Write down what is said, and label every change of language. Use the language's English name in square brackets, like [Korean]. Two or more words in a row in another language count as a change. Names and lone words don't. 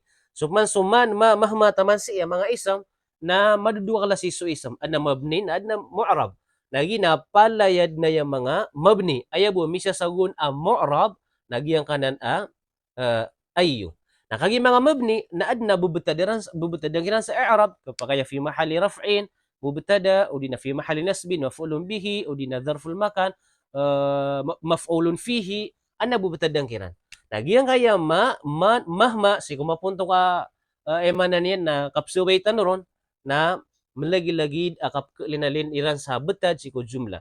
[Maranao] So man mahma taman siya mga isam na madudua kala si isam an na mabni na ad na mu'rab. Lagi na palayad na yung mga mabni. Ayabo misa sagun mu'rab nagyang kanan ayyo. Nakagi mga mabni na adna bubutadiran sa i'rab kapag [Arabic] في محل رفع مبتدأ [Maranao] o di na [Arabic] في محل نصب مفعول به [Maranao] o di na [Arabic] ظرف مكان مفعول فيه [Maranao] ana bubutadang kiran. Nagyang kaya mahma si kumapunto ka emanan yan na kapsuway tanuron na malagi-lagid akap linalin iran sa betad si ko jumla.